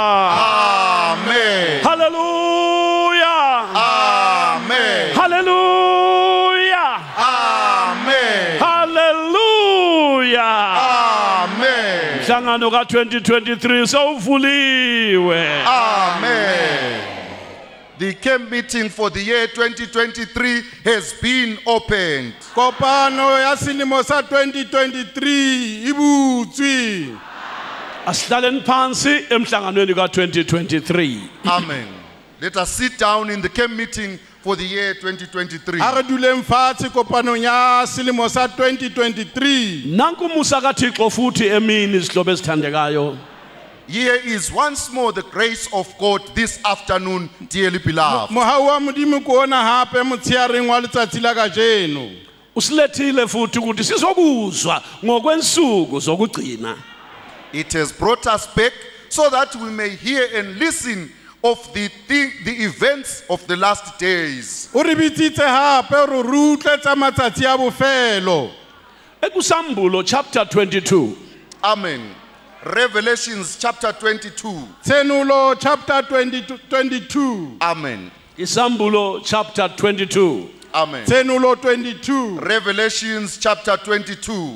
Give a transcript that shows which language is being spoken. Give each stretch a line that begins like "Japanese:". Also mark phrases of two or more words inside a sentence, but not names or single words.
English: Amen. Hallelujah. Amen. Hallelujah. Amen. Hallelujah. Amen.
Zulu: Mhlangano ka 2023 sawuvuliwe.
English: Amen. The camp meeting for the year 2023 has been opened.
Southern Sotho: Kopano ya selemo sa 2023 ibutswe.
Zulu: Asihlalen phansi emhlanganweni ka 2023.
English: Amen. Let us sit down in the camp meeting for the year 2023.
Southern Sotho: A re duleng fatshe kopanong ya selemo sa 2023.
Zulu: Nanku musa kaThixo futhi emini isihlobo esithandekayo.
English: Here is once more the grace of God this afternoon, dearly beloved.
Southern Sotho: Mohau wa Modimo ko ona hape motsheareng wa letsatsi la kajeno.
Zulu: Usilethile futhi ukuthi sizokuzwa ngokwensuku zokugcina.
English: It has brought us back so that we may hear and listen of the events of the last days.
Southern Sotho: O re bitsitse hape re rutle tsa matsatsi a bofelo.
Zulu: Ekusambulo chapter 22.
English: Amen. Revelations chapter 22.
Southern Sotho: Tsenulo chapter 22.
English: Amen.
Zulu: Isambulo chapter 22.
English: Amen.
Southern Sotho: Tsenulo 22.
English: Revelations chapter 22.